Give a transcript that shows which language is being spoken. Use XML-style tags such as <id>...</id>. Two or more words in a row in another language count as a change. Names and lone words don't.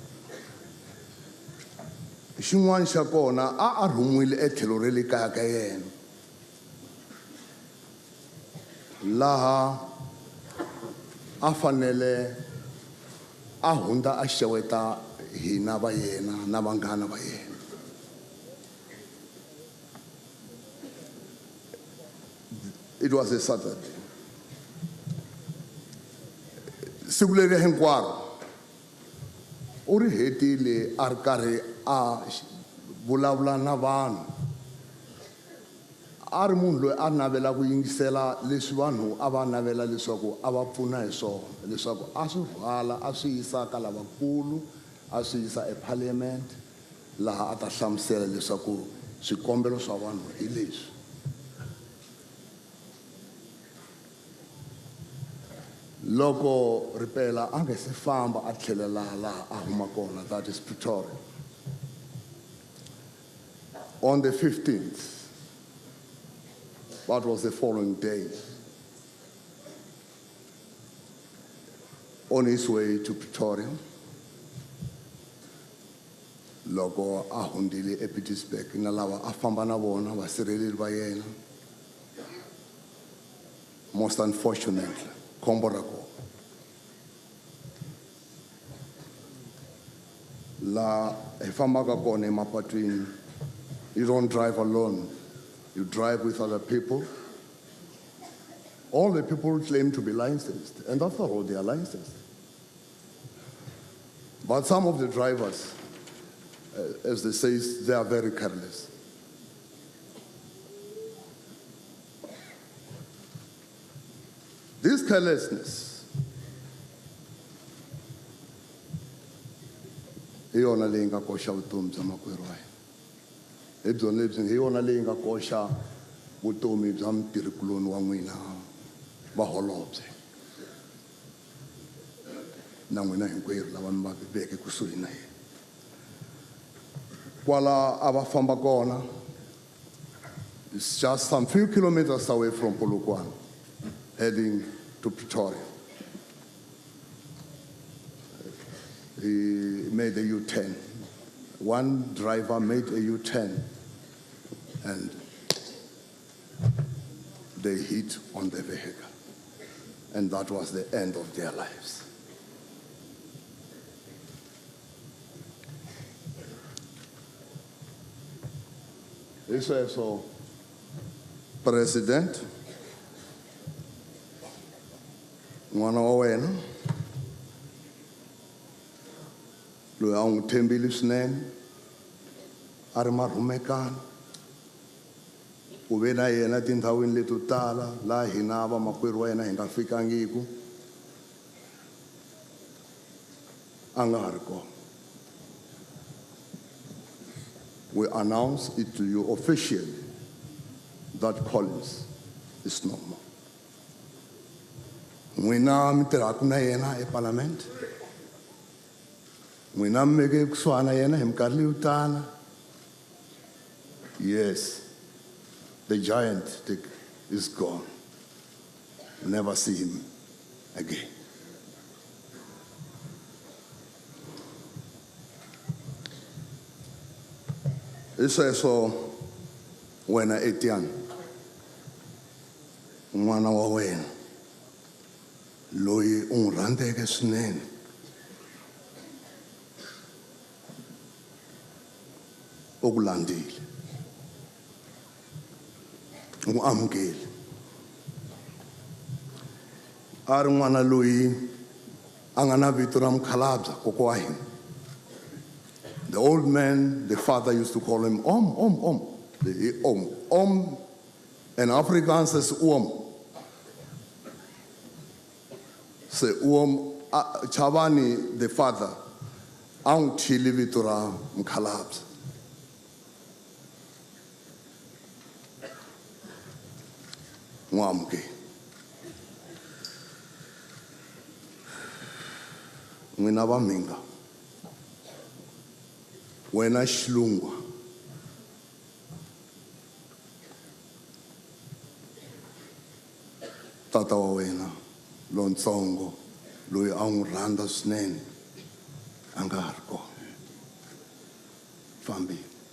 <ts>Xin'wana xa kona a rhumiwile etlhelo ra le kaya ka yena, laha a fanele a hundza a xeweta hina va yena na vanghana va yena.</ts> <en>It was a Saturday.</en> <ts>Siku leri hinkwaro u ri hetile a ri karhi a vulavula na vanhu, a ri munhu loyi a navela ku yingisela leswi vanhu a va navela leswaku a va pfuna hi swona, leswaku a swi rhwala a swi yisa ka lavakulu, a swi yisa eparliament laha a ta hlamusela leswaku swikombelo swa vanhu hi leswi. Loko ripela a nga se famba a tlhelela laha a huma kona,</ts> <en>that is Pretoria, on the 15th, that was the following day, on his way to Pretoria,</en> <ts>loko a hundile ePietersburg na lava a famba na vona vasirheleli va yena,</ts> <en>most unfortunately</en> <ts>khombo ra kona la hi fambaka kona emapatwini,</ts> <en>you don't drive alone, you drive with other people. All the people claim to be licensed, and after all they are licensed, but some of the drivers, as they say, they are very careless. This carelessness</en> <ts>hi yona leyi nga koxa vutomi bya makwerhu wa hina, hi byona lebyi hi yona leyi nga koxa vutomi bya mutirhikuloni wa n'wina vaholobye na n'wina hinkwerhu lava mi va veke kusuhi na yena. Kwala a va famba kona,</ts> <en>it's just some few kilometers away from Polokwane, heading to Pretoria. He made a U-turn. One driver made a U-turn and they hit on the vehicle. And that was the end of their lives. This is so President</en> <ts>n'wana wa wena loyi a n'wi tshembile swinene, a ri marhumekani, u ve na yena tindhawini leto tala laha hina vamakwerhu wa yena hi nga fikangiku, a nga ha ri kona.</ts> <en>We announce it to you officially that Collins is no more.</en> <ts>N'wina mi tirhaka na yena eParliament. N'wina mi veke kusuhana na yena hi minkarhi leyo tala.</ts> <en>Yes, the giant is gone. Never see him again.</en> <ts>Isweso wena Etienne, n'wana wa wena loyi u n'wi rhandzeke swinene, u ku landzile, u n'wi amukele. A ri n'wana loyi a nga na vito ra mukhalabye koko wa hina.</ts> <en>The old man, the father used to call him Ohm. Ohm, in Afrikaans says Ohm. So Ohm Chabane, the father,</en> <ts>ang chili vito ra mukhalabye. Ngwamke. N'wina va minga. Wena xilungwa, tata wa wena lontsongo loyi a n'wi rhandza swinene a nga ha ri kona, fambile.</ts>